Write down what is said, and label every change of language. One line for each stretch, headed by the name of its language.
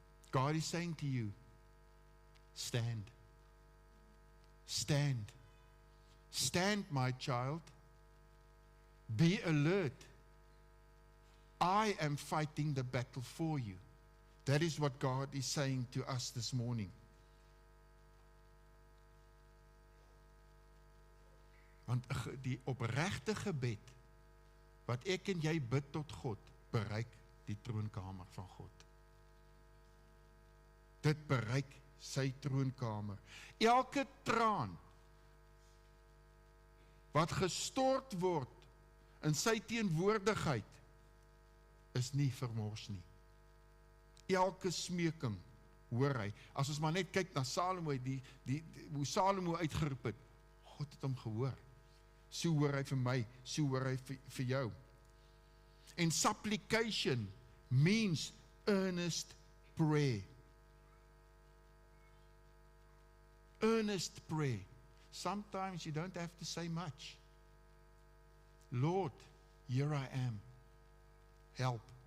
English: God is saying to you, stand. Stand. Stand, my child. Be alert. I am fighting the battle for you. That is what God is saying to us this morning.
Afrikaans: Want die opregte gebed, wat ek en jy bid tot God, bereik die troonkamer van God. Dit bereik sy troonkamer. Elke traan wat gestort word in sy teenwoordigheid is nie vermors nie. Elke smeking hoor hy. As ons maar net kyk na Salomo, hoe Salomo uitgeroep het, God het hom gehoor. So hoor hy vir my, so hoor hy vir jou.
English: En supplication means earnest prayer. Earnest prayer. Sometimes you don't have to say much. Lord, here I am. Help.